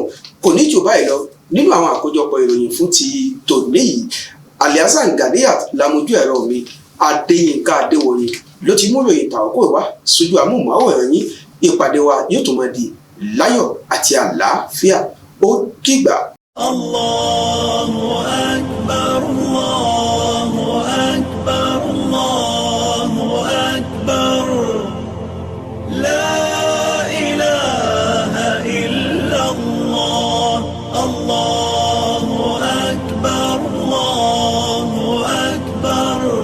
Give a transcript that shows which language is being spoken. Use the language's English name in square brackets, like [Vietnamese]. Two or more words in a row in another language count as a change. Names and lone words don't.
[Yoruba] Kò ní jù báyìí lọ nínú àwọn àkójọpọ̀ ìròyìn fún ti tòní yìí. Alhassan Ganiat lamojú ẹ̀rọ mi, Adéyínká Adéwòye ló ti mú ìròyìn tàwọ́kọ̀ wá sójú amóhùnmáwòrán yín. Ìpàdé wa yóò tún máa di láyọ̀ àti àlàáfíà. Ó dìgbà. [Arabic] الله أكبر، الله أكبر، الله أكبر. لا إله إلا الله. الله أكبر، الله أكبر.